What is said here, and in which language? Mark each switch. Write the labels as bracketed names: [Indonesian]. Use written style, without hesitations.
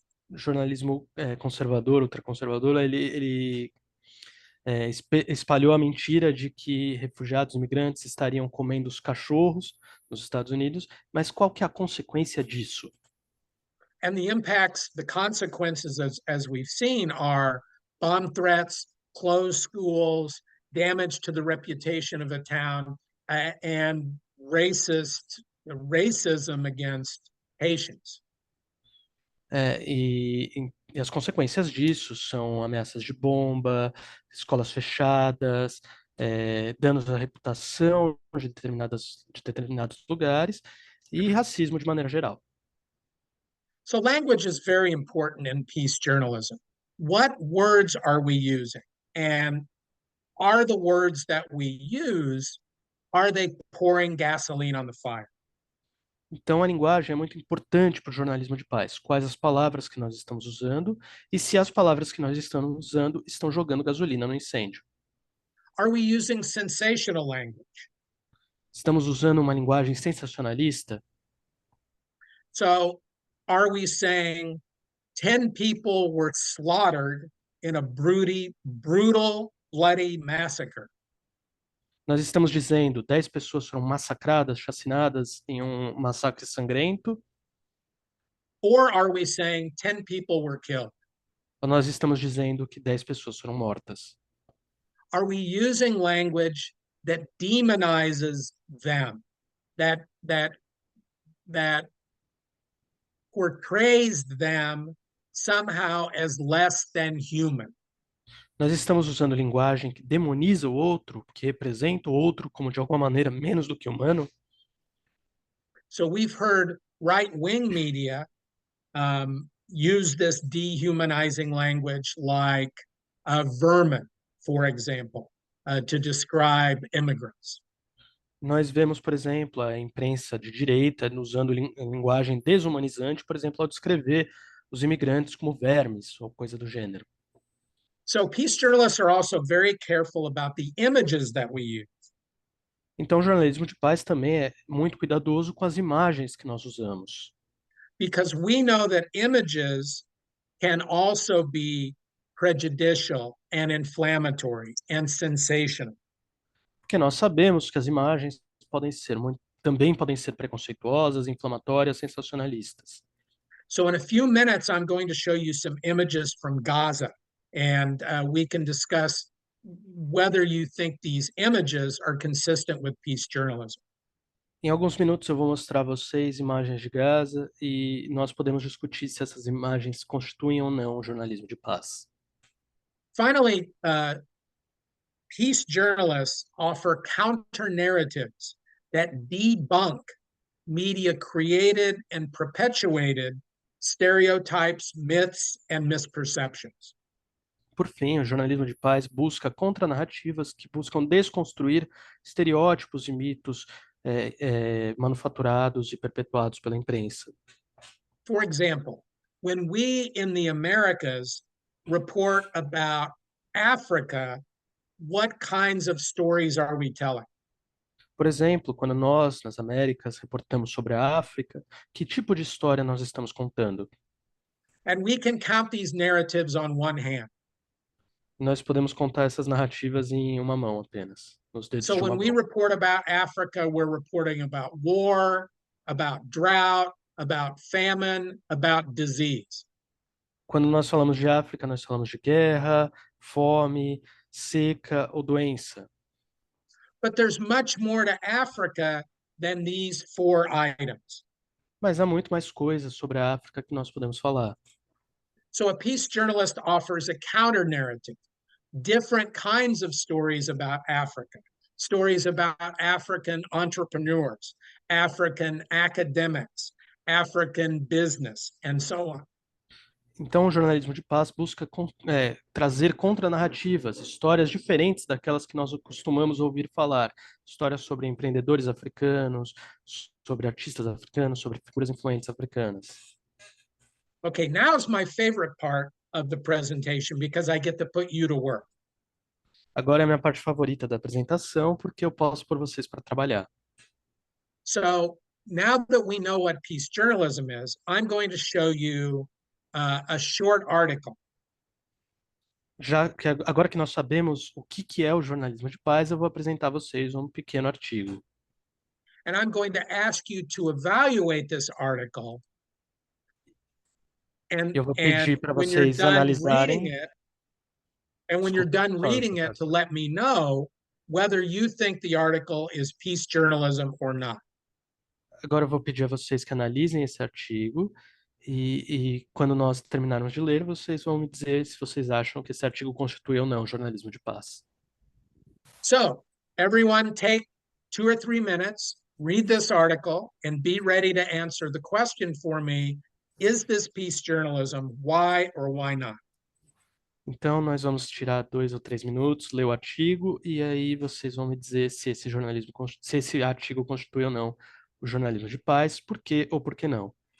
[Portuguese] O jornalismo conservador, ultraconservador, ele espalhou a mentira de que refugiados imigrantes estariam comendo os cachorros nos Estados Unidos, mas qual que é a consequência disso? [English] And the impacts, the consequences, as we've seen, are bomb threats, closed schools, damage to the reputation of a town, and racism against Haitians. [Portuguese] E as consequências disso são ameaças de bomba, escolas fechadas, danos à reputação de determinados lugares e racismo de maneira geral. [English] So language is very important in peace journalism. What words are we using? And are the words that we use, are they pouring gasoline on the fire? [Portuguese] Então, a linguagem é muito importante para o jornalismo de paz. Quais as palavras que nós estamos usando e se as palavras que nós estamos usando estão jogando gasolina no incêndio. [English] Are we using sensational language? [Portuguese] Estamos usando uma linguagem sensacionalista? [English] So are we saying 10 people were slaughtered in a brutal, bloody massacre? [Portuguese] Nós estamos dizendo 10 pessoas foram massacradas, chacinadas em um massacre sangrento? [English] Or are we saying 10 people were killed? [Portuguese] Ou nós estamos dizendo que 10 pessoas foram mortas? [English] Are we using language that demonizes them, that portrays them somehow as less than human? [Portuguese] Nós estamos usando linguagem que demoniza o outro, que representa o outro como de alguma maneira menos do que humano? [English] So we've heard right-wing media use this dehumanizing language like vermin, for example, to describe immigrants. [Portuguese] Nós vemos, por exemplo, a imprensa de direita usando linguagem desumanizante, por exemplo, ao descrever os imigrantes como vermes ou coisa do gênero. [English] So peace journalists are also very careful about the images that we use. [Portuguese] Então, o jornalismo de paz também é muito cuidadoso com as imagens que nós usamos. [English] Because we know that images can also be prejudicial and inflammatory and sensational. [Portuguese] Porque nós sabemos que as imagens também podem ser preconceituosas, inflamatórias, sensacionalistas. [English] So in a few minutes, I'm going to show you some images from Gaza, and we can discuss whether you think these images are consistent with peace journalism. [Portuguese] Em alguns minutos eu vou mostrar a vocês imagens de Gaza e nós podemos discutir se essas imagens constituem ou não o jornalismo de paz. [English] Finally, peace journalists offer counter narratives that debunk media created and perpetuated stereotypes, myths, and misperceptions. [Portuguese] Por fim, o jornalismo de paz busca contranarrativas que buscam desconstruir estereótipos e mitos manufaturados e perpetuados pela imprensa. [English] For example, when we in the Americas report about Africa, what kinds of stories are we telling? [Portuguese] Por exemplo, quando nós, nas Américas, reportamos sobre a África, que tipo de história nós estamos contando? [English] And we can count these narratives on one hand. [Portuguese] Nós podemos contar essas narrativas em uma mão apenas, nos dedos [English] So [Portuguese] de uma [English] when we [Portuguese] mão. [English] report about Africa, we're reporting about war, about drought, about famine, about disease. [Portuguese] Quando nós falamos de África, nós falamos de guerra, fome, seca ou doença. [English] But there's much more to Africa than these four items. [Portuguese] Mas há muito mais coisas sobre a África que nós podemos falar. [English] So a peace journalist offers a counter narrative, different kinds of stories about Africa, stories about African entrepreneurs, African academics, African business, and so on. [Portuguese] Então, o jornalismo de paz busca trazer contranarrativas, histórias diferentes daquelas que nós costumamos ouvir falar. Histórias sobre empreendedores africanos, sobre artistas africanos, sobre figuras influentes africanas. [English] Okay, now is my favorite part of the presentation because I get to put you to work. [Portuguese] Agora é a minha parte favorita da apresentação, porque eu posso pôr vocês para trabalhar. [English] So now that we know what peace journalism is, I'm going to show you a short article. [Portuguese] Agora que nós sabemos o que é o jornalismo de paz, eu vou apresentar a vocês um pequeno artigo. [English] And I'm going to ask you to evaluate this article. And, [Portuguese] Eu vou [English] and [Portuguese] pedir para [English] when you're [Portuguese] vocês [English] done [Portuguese] analisarem. [English] reading it, and when you're done reading it, to let me know whether you think the article is peace journalism or not. [Portuguese] Agora eu vou pedir a vocês que analisem esse artigo e quando nós terminarmos de ler, vocês vão me dizer se vocês acham que esse artigo constitui ou não jornalismo de paz. [English] So, everyone take 2 or 3 minutes, read this article, and be ready to answer the question for me, is this peace journalism? Why or why not? [Portuguese] Então, nós vamos tirar 2 ou 3 minutos, ler o artigo, e aí vocês vão me dizer se esse artigo constitui ou não o jornalismo de paz, por quê ou por que não.